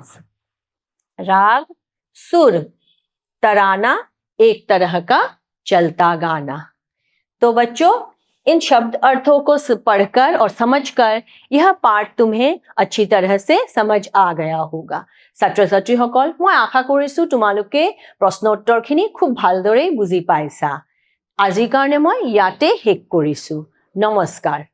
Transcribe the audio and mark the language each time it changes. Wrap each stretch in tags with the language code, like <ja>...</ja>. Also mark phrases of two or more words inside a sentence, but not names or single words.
<hi>राग सुर तराना एक तरह का चलता गाना तो बच्चों इन शब्द अर्थों को पढ़कर और समझकर यह पाठ तुम्हें अच्छी तरह से समझ आ गया होगा</hi> <as>ছাত্ৰ ছাত্ৰীসকল মই আশা কৰিছো তোমালোকে প্ৰশ্নোত্তৰখিনি খুব ভালদৰে বুজি পাইছা আজিৰ কাৰণে মই ইয়াতে শেষ কৰিছো নমস্কাৰ</as>